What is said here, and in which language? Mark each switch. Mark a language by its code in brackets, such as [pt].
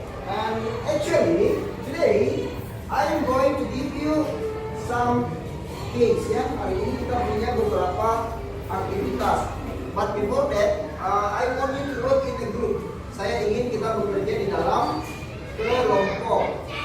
[en] And actually today I am going to give you some case ya. [id] Hari ini kita punya beberapa aktivitas. [en] But before that, I want you to work in a group. [id] Saya ingin kita bekerja di dalam kelompok.